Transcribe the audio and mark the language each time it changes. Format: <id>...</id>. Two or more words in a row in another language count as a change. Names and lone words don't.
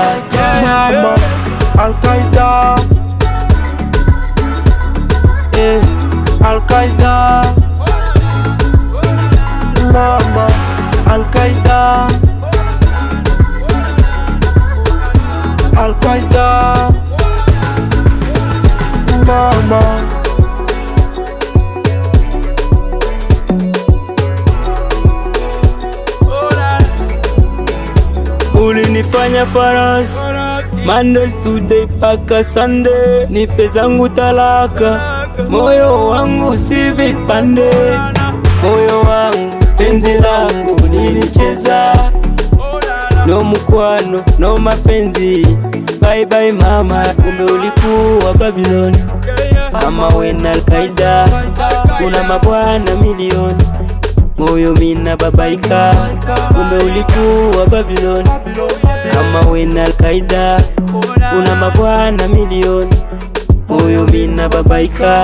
<sw>Mama Al-Qaeda, Al-Qaeda, Mama Al-Qaeda, Al-Qaeda, Mama. Ulinifanya faras</sw> <en>Mondays today</en> <sw>paka Sunday, nipe zangu talaka, moyo wangu si vipande. Moyo wangu penzi langu nilicheza, no mukwano no mapenzi,</sw> <en>bye bye mama.</en> <sw>Kumbe ulikuwa Babylon ama wena Al-Qaeda, una mabwana milioni, moyo mina babaika. Kumbe ulikuwa Babylon ama wena Al-Qaeda, una mabwana milioni, moyo mina babaika.</sw>